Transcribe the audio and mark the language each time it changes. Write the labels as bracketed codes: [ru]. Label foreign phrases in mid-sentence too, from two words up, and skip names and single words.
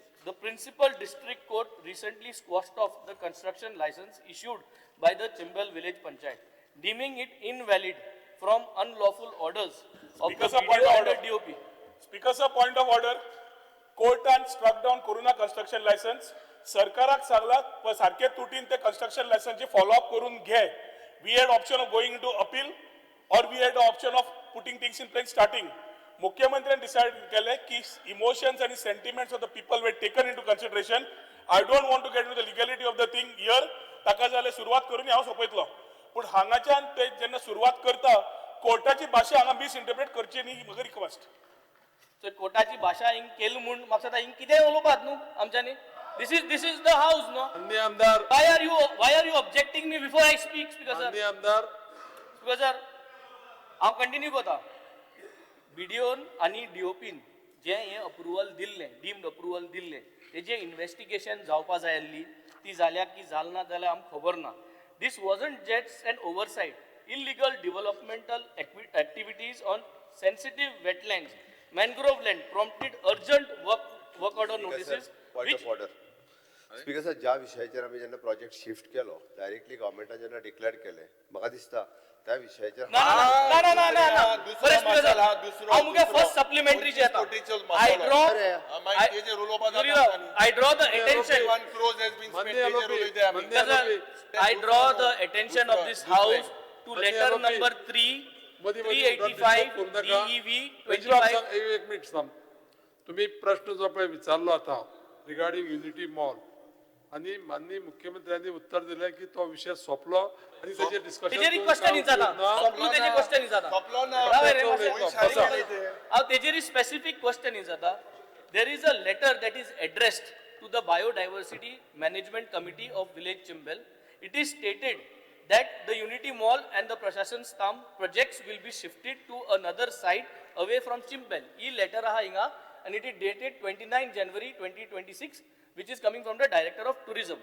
[en] The principal district court recently squashed off the construction license issued by the Chimbal village panchayat, deeming it invalid from unlawful orders of Speaker the sir, point BDO of and the order. DOP. Speaker sir, point of order. Courtan struck down Corona construction license. [kok] सरकाराक सांगला पण सारखे तुटीन ते [en] construction license follow up [kok] करून घे. [en] We had option of going into appeal or we had the option of putting things in place starting. [kok] मुख्यमंत्र्यांनी डिसाइड केले की [en] emotions and sentiments of the people were taken into consideration. I don't want to get into the legality of the thing here. [kok] ताका जाले सुरुवात करून हांव सोपयतलो. पण हांगाच्यान ते जेन्ना सुरुवात करता कोर्टाची भाशा हांगा मिसइंटरप्रेट करची न्ही म्हजी रिक्वेस्ट. So कोर्टाची भाषा हिंग केली म्हणून म्हाका सांगता हिंग कितें उलोवपात न्हू आमच्यांनी. [en] This is the house, no? [kok] अन्य आमदार [en] Why are you objecting me before I speak, Speaker sir? [kok] अन्य आमदार [en] Speaker sir, [kok] हांव कंटिन्यू करता. BDOन आणि DOPन जे हे अप्रुवल दिल्लें, [en] deemed approval [kok] दिल्लें, तेजे इन्व्हेस्टिगेशन जावपा जाय आसली, ती जाल्या की जाल ना जाल्यार आमकां खबर ना. [en] This wasn't just an oversight. Illegal developmental activities on sensitive wetlands, mangrove land prompted urgent work order notices. Point of order. Speaker sir [kok] ज्या विशयाचेर आमी जेन्ना प्रोजेक्ट शिफ्ट केलो डायरेक्टली गव्हर्मेंटान जेन्ना डिक्लेअर केले म्हाका दिसता त्या विशयाचेर [en] No. First, supplementary I draw the attention. I draw the attention of this house to letter number 385 DEV 25. [kok] एक मिनिट थांब. [mr] तुम्ही प्रश्न जो पळय विचारलो आता रिगार्डिंग युनिटी मॉल आणि माननीय मुख्यमंत्र्यांनी उत्तर दिले की तो विषय सोपलो आणि त्याचे डिस्कशन [kok] तेजेरी क्वेश्चन जाता सोपलो तेजे क्वेश्चन जाता तेजेरी स्पेसिफिक क्वेश्चन जाता. [en] There is a letter that is addressed to the Biodiversity Management Committee of Village Chimbal. It is stated that the Unity Mall and the Prashashan Stamp projects will be shifted to another site away from Chimbal. This letter and it is dated 29 January 2026, which is coming from the Director of Tourism.